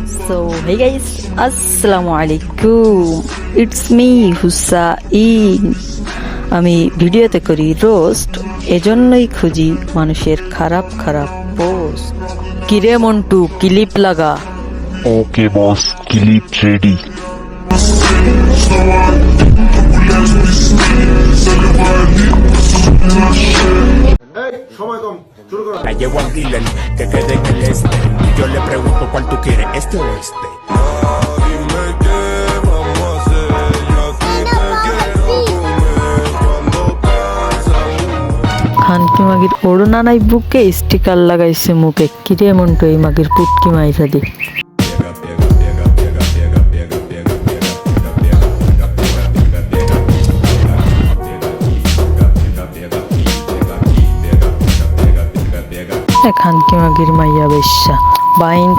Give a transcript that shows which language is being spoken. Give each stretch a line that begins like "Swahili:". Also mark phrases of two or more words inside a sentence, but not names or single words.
English: So hey guys,
Arabic: السلام عليكم,
English: It's me Hussain.
Bangla: আমি ভিডিওতে করি রোস্ট, এজন্যই খুঁজি মানুষের খারাপ খারাপ পোস্ট। কিরে মন্টু, ক্লিপ লাগা।
English: okay boss, clip ready.
Spanish: La llevo al dealer que quede en el este. Yo le pregunto cuál tú quieres, este o este. Dime qué vamos a hacer. Yo a ti te quiero comer cuando pasa
Bangla: খানকি মাগির ওড়না নাই বুকে, স্টিকার লাগাইছে মুখে। কিরে মন্টু, এই মাগির পুটকি মাইরা দি। খানকি মাগির মাইয়া বেশ্যা বাইঞ্চ।